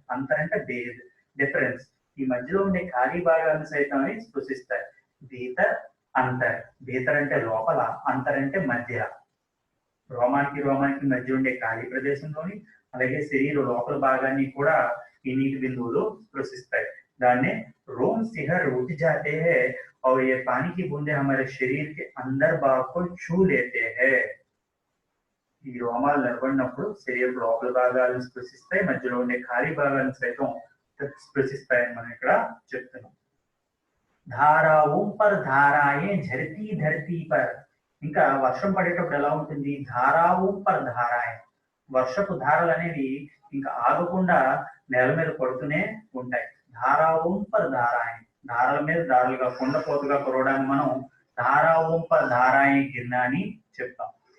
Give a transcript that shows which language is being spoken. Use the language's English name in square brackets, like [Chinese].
[Telugu] అంతర్ అంటే డిఫరెన్స్. ఈ మధ్యలో ఉండే ఖాళీ భాగాలను సైతం అవి స్పృశిస్తాయి. భీతర్ అంతర్. భీతర్ అంటే లోపల, అంతర్ అంటే మధ్య. రోమానికి మధ్య ఉండే ఖాళీ ప్రదేశంలోని అలాగే శరీర లోపల భాగాన్ని కూడా ఈ నీటి బిందువులు స్పృశిస్తాయి. [Hindi] దాన్నే रोम सिहर उठ जाते हैं और ये पानी की बूंदे हमारे शरीर के अंदर भाग को छू लेते हैं. [Telugu] ఈ రోమాలు నిలబడినప్పుడు శరీరం లోపల భాగాలను స్పృశిస్తాయి, మధ్యలో ఉండే ఖాళీ భాగాలను సైతం స్పృశిస్తాయని మనం ఇక్కడ చెప్తున్నాం. [Hindi] ధారాओं पर धाराएं झरती धरती पर. [Telugu] ఇంకా వర్షం పడేటప్పుడు ఎలా ఉంటుంది, [Hindi] ధారాओं पर धाराएं. [Telugu] వర్షపు ధారలు అనేవి ఇంకా ఆగకుండా నేల మీద పడుతూనే ఉంటాయి. [Hindi] ధారాओं पर धाराएं, [Telugu] ధారల మీద ధారలుగా కొండపోతుగా కురవడానికి మనం ధారాओं पर धाराएं గిర్నా అని చెప్తాం.